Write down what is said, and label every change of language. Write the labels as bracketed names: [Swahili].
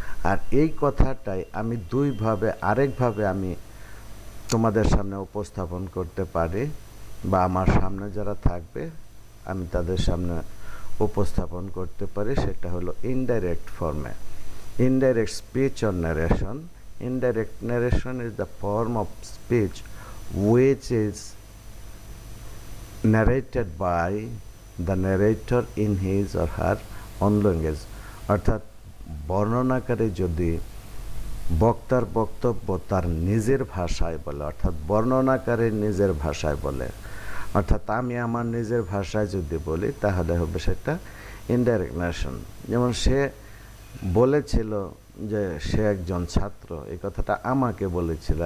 [Bangla] আর এই কথাটাই আমি আরেকভাবে আমি তোমাদের সামনে উপস্থাপন করতে পারি, বা আমার সামনে যারা থাকবে আমি তাদের সামনে উপস্থাপন করতে পারি, সেটা হলো ইনডাইরেক্ট ফর্মে। [English] Indirect speech or narration. Indirect narration is the form of speech which is narrated by the narrator in his or her own language. [Bangla] অর্থাৎ বর্ণনাকারী যদি বক্তার বক্তব্য তার নিজের ভাষায় বলে, অর্থাৎ বর্ণনাকারীর নিজের ভাষায় বলে, অর্থাৎ আমি আমার নিজের ভাষায় যদি বলি তাহলে হবে সেটা ইনডাইরেক্ট ন্যারেশন। যেমন সে বলেছিল যে সে একজন ছাত্র, এই কথাটা আমাকে বলেছিল।